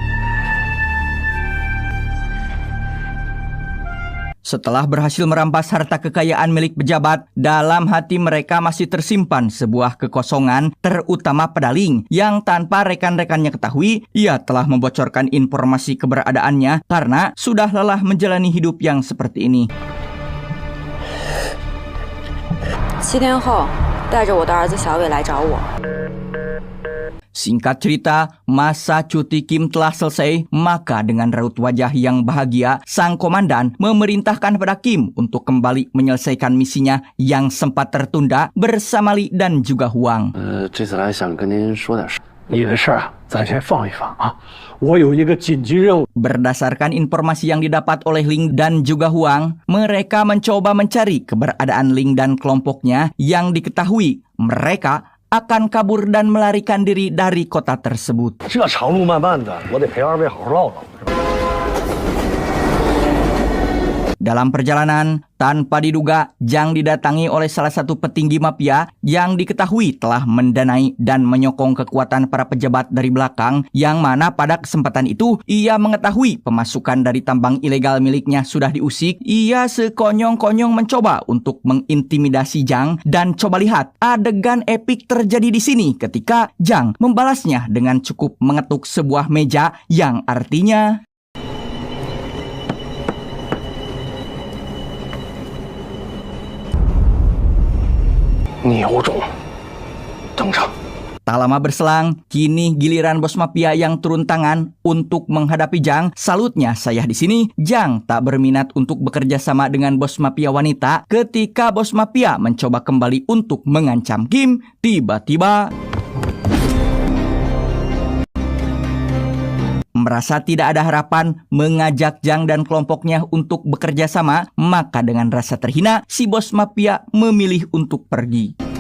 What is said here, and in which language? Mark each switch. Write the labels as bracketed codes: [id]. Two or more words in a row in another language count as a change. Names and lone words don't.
[id] Setelah berhasil merampas harta kekayaan milik pejabat, dalam hati mereka masih tersimpan sebuah kekosongan, terutama pedaling yang tanpa rekan-rekannya ketahui, ia telah membocorkan informasi keberadaannya karena sudah lelah menjalani hidup yang seperti ini. [zh] 7 天后，带着我的儿子小伟来找我。 [id] Singkat cerita, masa cuti Kim telah selesai, maka dengan raut wajah yang bahagia, sang komandan memerintahkan pada Kim untuk kembali menyelesaikan misinya yang sempat tertunda bersama Lee dan juga Huang. [zh] 这次来想跟您说点事。你的事儿啊，咱先放一放啊。我有一个紧急任务。 [id] Berdasarkan informasi yang didapat oleh Ling dan juga Huang, mereka mencoba mencari keberadaan Ling dan kelompoknya yang diketahui mereka akan kabur dan melarikan diri dari kota tersebut. [zh] 这长路漫漫的，我得陪二位好好唠唠。 [id] Dalam perjalanan, tanpa diduga, Jang didatangi oleh salah satu petinggi mafia yang diketahui telah mendanai dan menyokong kekuatan para pejabat dari belakang, yang mana pada kesempatan itu ia mengetahui pemasukan dari tambang ilegal miliknya sudah diusik. Ia sekonyong-konyong mencoba untuk mengintimidasi Jang, dan coba lihat adegan epik terjadi di sini ketika Jang membalasnya dengan cukup mengetuk sebuah meja yang artinya [zh] 牛种登场。 [id] Tak lama berselang, kini giliran bos mafia yang turun tangan untuk menghadapi Jang. Salutnya saya di sini, Jang tak berminat untuk bekerja sama dengan bos mafia wanita. Ketika bos mafia mencoba kembali untuk mengancam Kim, tiba-tiba merasa tidak ada harapan mengajak Jang dan kelompoknya untuk bekerja sama, maka dengan rasa terhina, si bos mafia memilih untuk pergi.